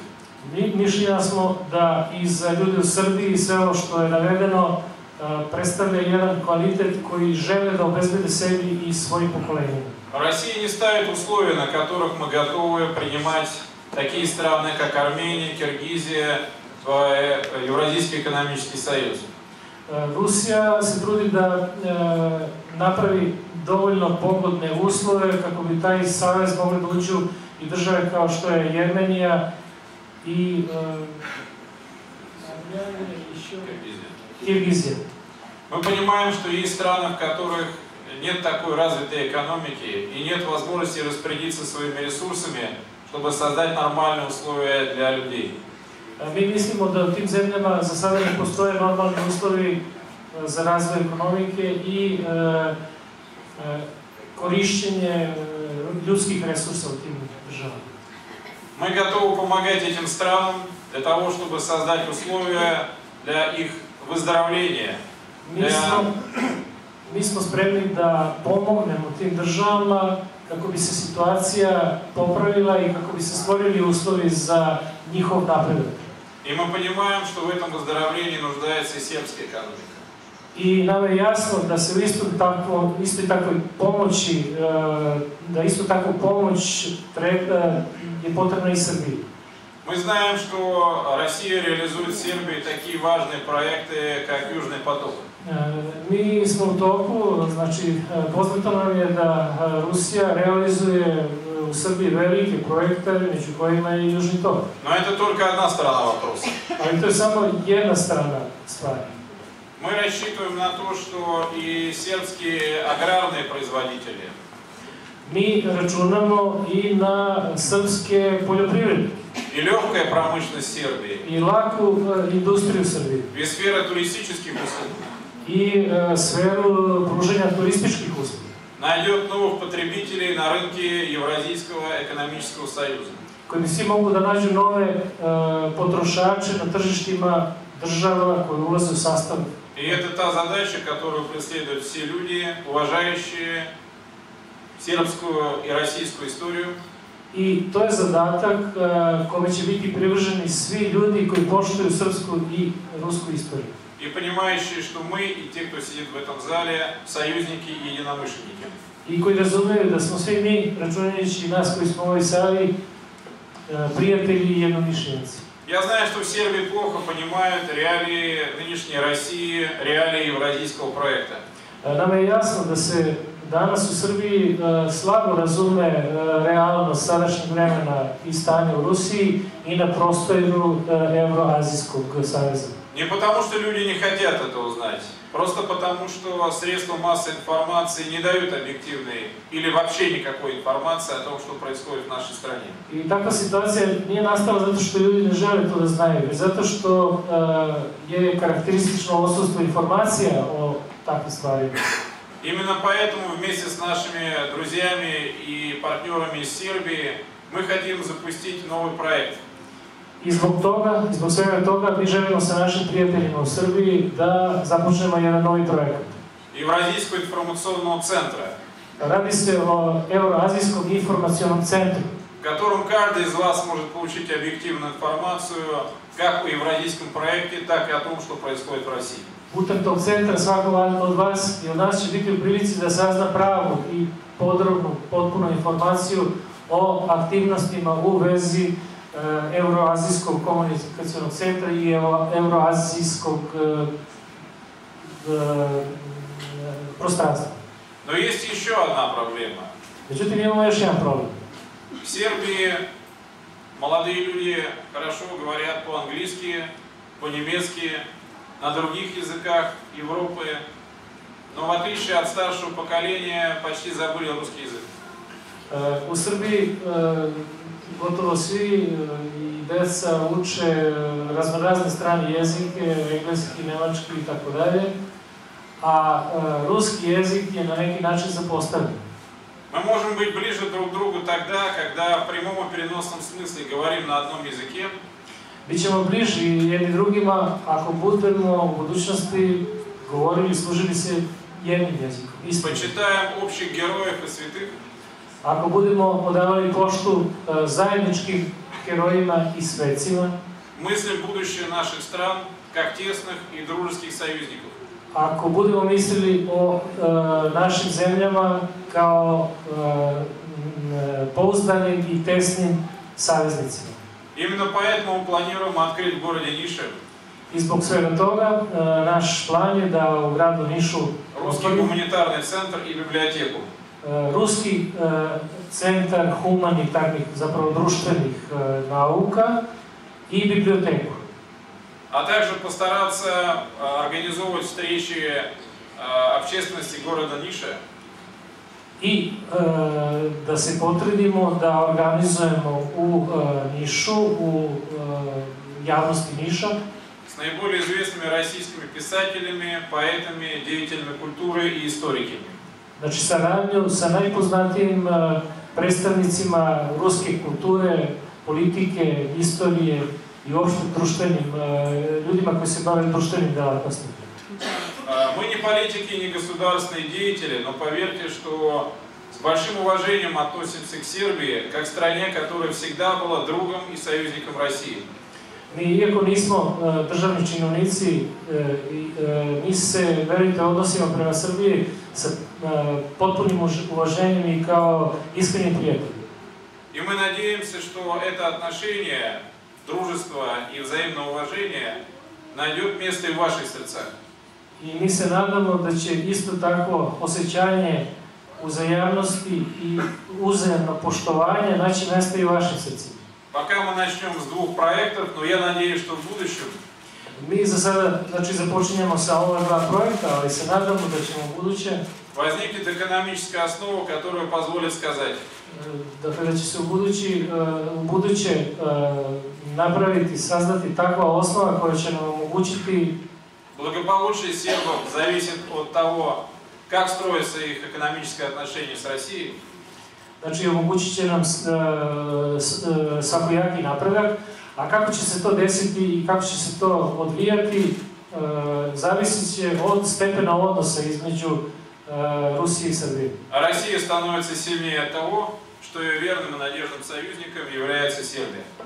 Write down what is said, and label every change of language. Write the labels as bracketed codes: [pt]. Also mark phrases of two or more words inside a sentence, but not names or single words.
[sr] Mišljenja smo da i za ljude u Srbiji sve ovo što je navedeno predstavlja jedan kvalitet koji žele da obezbede sebi i svojim pokolenjima. [ru] Россия не ставит условия, на которых мы готовы принимать такие страны, как Армения, Киргизия, в Евразийский экономический союз. [sr] Rusija se trudi da napravi dovoljno pogodne uslove kako bi taj savez mogli da uđu i države kao što je Jermenija i Киргизия. [ru] Мы понимаем, что есть страны, в которых нет такой развитой экономики и нет возможности распорядиться своими ресурсами, чтобы создать нормальные условия для людей. [sr] Mi mislimo da u tim zemljama za sada ne postoje normalni uslovi za razvoj ekonomike i korišćenje ljudskih resursa u tim državama. [ru] Мы готовы помогать этим странам для того, чтобы создать условия для их выздоровления. [sr] Mi smo spremni da pomognemo tim državama kako bi se situacija popravila i kako bi se stvorili uslovi za njihov napredak. [ru] И мы понимаем, что в этом выздоровлении нуждается и сербская экономика. [sr] I nam je jasno da se u istoj takvoj pomoći, da isto takvu pomoć je potrebna i Srbiji. [ru] Мы знаем, что Россия реализует в Сербии такие важные проекты, как Южный поток. [sr] Mi smo u toku, znači poznato nam je da Rusija realizuje u Srbiji velike projekte, među kojima je i Južni tok. [ru] Но это только одна сторона вопроса. [sr] Ali to je samo jedna strana stvari. [ru] Мы рассчитываем на то, что и сербские аграрные производители, [sr] Mi računamo i na srpske poljoprivrednike [ru] и легкая промышленность Сербии, [sr] i laku industriju Srbije [ru] и сфера туристических услуг [sr] i sferu pruženja turističkih usluga. [ru] найдет новых потребителей на рынке Евразийского экономического союза. [sr] Koji bi svi mogu da nađu nove potrošače na tržištima država koje ulaze u sastav. [ru] И это та задача, которую преследуют все люди, уважающие сербскую и российскую историю. [sr] I to je zadatak kome će biti privrženi svi ljudi koji poštuju srpsku i rusku istoriju. [ru] И понимающие, что мы и те, кто сидит в этом зале, союзники и единомышленники. [sr] I koji razumiju da smo svi mi, računajući nas koji smo u ovoj sali, prijatelji i jednomišljenici. [ru] Я знаю, что в Сербии плохо понимают реалии нынешней России, реалии евразийского проекта. [sr] Nama je jasno da se danas u Srbiji slabo razume realnost sadašnjeg vremena i stanja u Rusiji i na prostoru Evroazijskog saveza. [ru] Не потому, что люди не хотят этого знать, просто потому, что средства массовой информации не дают объективной или вообще никакой информации о том, что происходит в нашей стране. [sr] I takva situacija nije nastala zato što ljudi ne žele to da znaju, već zato što je karakteristično odsustvo informacija o takvim stvarima. [ru] Именно поэтому вместе с нашими друзьями и партнерами из Сербии мы хотим запустить новый проект. [sr] I zbog svega toga, mi želimo sa našim prijateljima u Srbiji da započnemo jedan novi projekat. [ru] Евразийского информационного центра. [sr] Radi se o Evroazijskom informacionom centru, [ru] в котором каждый из вас может получить объективную информацию как о евразийском проекте, так и о том, что происходит в России. [sr] Putem tog centra svako od vas i od nas će biti u prilici da sazna pravu i podrobnu, potpunu informaciju o aktivnostima u vezi Euroazijskog komunikacionog centra i Euroazijskog пространства. [ru] Но есть еще одна проблема. [sr] Međutim, imamo još jedan problem. [ru] В Сербии молодые люди хорошо говорят по-английски, по-немецки, на других языках Европы, но в отличие от старшего поколения почти забыли русский язык. [sr] U Srbiji gotovo svi i deca uče raznorazne strane jezike, engleski, nemački i tako dalje, a ruski jezik je na neki način zapostavljen. [ru] Мы можем быть ближе друг к другу тогда, когда в прямом и переносном смысле говорим на одном языке. [sr] Bićemo bliži jedni drugima ako budemo u budućnosti govorili i služili se jednim jezikom. [ru] Почитаем общих героев и святых. [sr] Ako budemo odavali poštu zajedničkim herojima i svecima. [ru] Мыслим будущее наших стран как тесных и дружеских союзников. [sr] Ako budemo mislili o našim zemljama kao pouzdanim i tesnim saveznicima. [ru] Именно поэтому мы планируем открыть в городе Нише [sr] I zbog svega toga naš plan je da u gradu Nišu [ru] русский гуманитарный центр и библиотеку. [sr] Ruski centar humanitarnih, zapravo društvenih nauka i biblioteku. [ru] А также постараться организовывать встречи общественности города Ниша. [sr] I da se potrudimo da organizujemo u Nišu, u javnosti Niša, [ru] С наиболее известными российскими писателями, поэтами, деятелями культуры и историками. [sr] znači saradnju sa najpoznatijim predstavnicima ruske kulture, politike, istorije i uopšte društvenim ljudima koji se bave društvenim delatnostima. [ru] Мы не политики, не государственные деятели, но поверьте, что с большим уважением относимся к Сербии, как к стране, которая всегда была другом и союзником России. [sr] Mi, iako nismo državni činovnici, mi se, verujte, odnosimo prema Srbiji sa potpunim uvaženjem i kao iskrenim prijateljima. [ru] И мы надеемся, что это отношение, дружество и взаимное уважение найдет место и в ваших сердцах. [sr] I mi se nadamo da će isto tako osjećanje uzajamnosti i uzajamno poštovanje naći mjesto i u vašim srcima. [ru] Пока мы начнем с 2 проектов, но я надеюсь, что в будущем [sr] Mi za sada, znači, započinjemo sa ova 2 projekta, ali se nadamo da ćemo u buduće [ru] возникнет экономическая основа, которая позволит сказать: [sr] dakle, da će se u buduće napraviti, saznati takva osnova koja će nam omogućiti [ru] благополучие сербов зависит от того, как строятся их экономические отношения с Россией. [sr] Znači, omogućit će nam svakojaki napredak, a kako će se to desiti i kako će se to odvijati, zavisit će od stepena odnosa između Rusije i Srbije. [ru] А Россия становится сильнее от того, что ее верным и надежным союзником является Сербия.